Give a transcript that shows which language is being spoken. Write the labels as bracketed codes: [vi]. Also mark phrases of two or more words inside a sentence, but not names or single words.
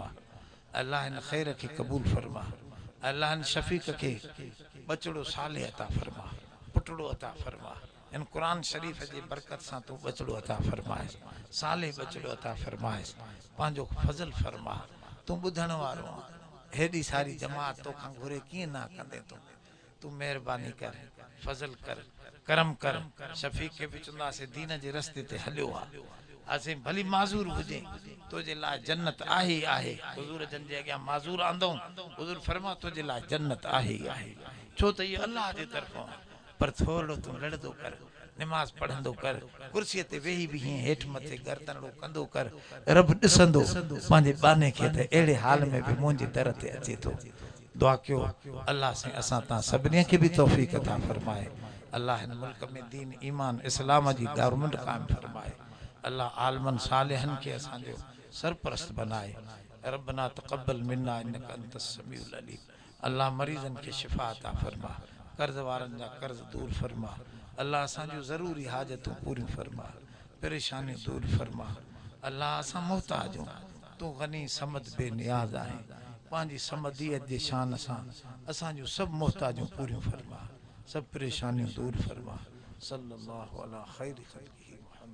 [sd] अल्लाह हिन ख़ैर खे क़बूल फरमा। अल्लाह हिन शफ़ीक़ खे बचड़ो साले अता फरमा, पुटड़ो अता फरमा। इन कुरान शरीफ जी बरकत सां तू बचड़ो अता फरमाए, साले बचड़ो अता फरमाए, पंहिंजो फज़ल फरमा। तू ॿुधण वारो आहे, हेॾी सारी जमात तोखां घुरे कीअं ना कंदे तू मेहरबानी कर, फज़ल कर, करम कर। शफ़ीक़ खे बि चवंदासीं दीन जे रस्ते ते हलियो आहे। असीं भली माज़ूर हुजे, तुंहिंजे लाइ जन्नत आहे ई आहे। हुज़ूर जन जे अॻियां माज़ूर आंदऊं, हुज़ूर फरमा तुंहिंजे लाइ जन्नत आहे ई आहे। छो त इहो अल्लाह जे तरफ़ां, पर थोरो तूं लड़ंदो कर, निमाज़ पढ़ंदो कर, कुर्सीअ ते वेही बि हीअं हेठि मथे गर्दनड़ो कंदो कर। रब ॾिसंदो पंहिंजे बाने खे त अहिड़े हाल में बि मुंहिंजे दर ते अचे थो। दुआ कयो अल्लाह से असां तव्हां सभिनी खे बि तौफ़ीक़ अता फरमाए। अल्लाह हिन मुल्क में दीन ईमान इस्लाम जी गवर्नमेंट क़ाइम फरमाए। अल्लाह आलमन सालिहन के असांजो सरपरस्त बनाए। [ar] ربنا تقبل منا إنك أنت السميع العليم. [sd] अल्लाह मरीजन के शिफा अता फरमा, कर्ज वारन जा कर्ज दूर फरमा। अल्लाह असांजो ज़रूरी हाजतूं पूरी फरमा, परेशानियूं दूर फरमा। अल्लाह असां मोहताज हूं, तू गनी समद बेनियाज आहे। पंहिंजी समदियत जे शान सां असांजो सभु मोहताजूं पूरियूं फरमा, सब परेशानियों दूर फरमा। [ar] صلى الله على خير خلقه.